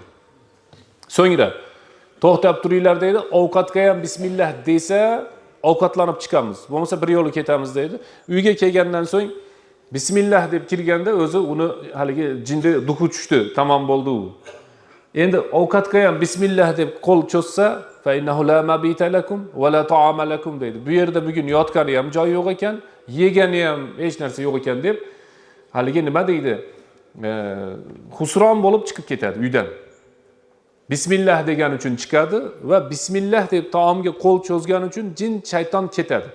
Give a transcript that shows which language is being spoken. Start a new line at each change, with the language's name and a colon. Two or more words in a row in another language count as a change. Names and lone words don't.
Uzbek: So'ngra to'xtab turinglar deydi, ovqatga ham bismillah desa, ovqatlanib chiqamiz. Bo'lmasa bir yo'li ketamiz deydi. Uyga kelgandan so'ng bismillah deb kirganda o'zi uni haligi jinni duxu tushdi, tamom bo'ldi u. Endi ovqatga ham bismillah deb qo'l cho'zsa,
Arabic: فإنه لا مبيت لكم ولا طعام لكم deydi.
Uzbek: Bu yerda bugun yotgani ham joy yo'q ekan, yegani ham hech narsa yo'q ekan deb haligi nima deydi? Husron bo'lib chiqib ketadi uydan. Bismillah degan uchun chiqadi va bismillah deb taomga qo'l cho'zgan uchun jin, shayton ketadi.